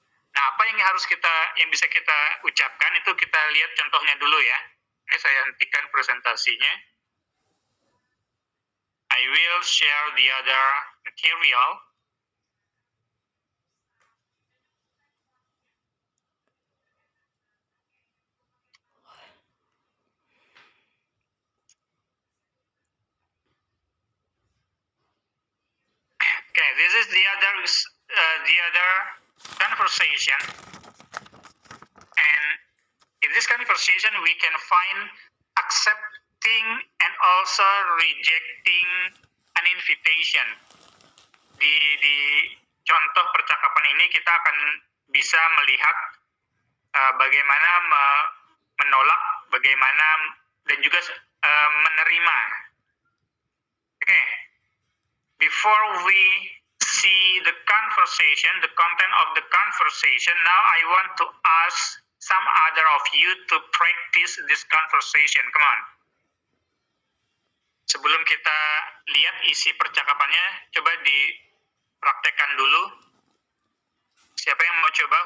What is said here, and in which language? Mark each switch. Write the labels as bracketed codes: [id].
[id] Nah, apa yang bisa kita ucapkan itu kita lihat contohnya dulu ya. Oke, saya hentikan presentasinya. [en] I will share the other material. Okay, this is the other conversation, and in this conversation we can find accepting and also rejecting an invitation. [id] Di contoh percakapan ini kita akan bisa melihat bagaimana menolak, bagaimana dan juga menerima. [en] Okay. Before we see the conversation, the content of the conversation, now I want to ask some other of you to practice this conversation. Come on. [id] Sebelum kita lihat isi percakapannya, coba dipraktekkan dulu. Siapa yang mau coba?